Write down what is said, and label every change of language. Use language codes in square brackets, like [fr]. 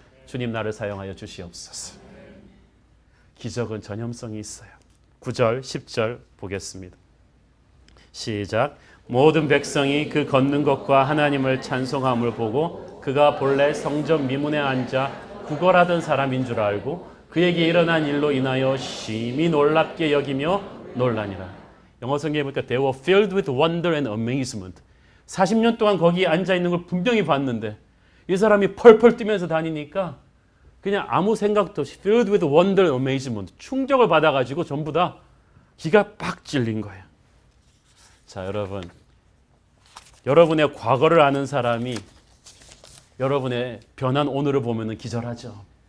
[ko] 주님 나를 사용하여 주시옵소서. 기적은 전염성이 있어요. 9절, 10절 보겠습니다. 시작. 모든 백성이 그 걷는 것과 하나님을 찬송함을 보고 그가 본래 성전 미문에 앉아 구걸하던 사람인 줄 알고 그에게 일어난 일로 인하여 심히 놀랍게 여기며 놀라니라. 영어 성경에 보니까 [en] they were filled with wonder and amazement. [ko] 40년 동안 거기에 앉아있는 걸 분명히 봤는데 이 사람이 펄펄 뛰면서 다니니까 그냥 아무 생각도 없이 [en] filled with wonder and amazement, [ko] 충격을 받아가지고 전부 다 기가 빡 찔린 거예요. 자, 여러분의 과거를 아는 사람이 여러분의 변한 오늘을 보면 기절하죠.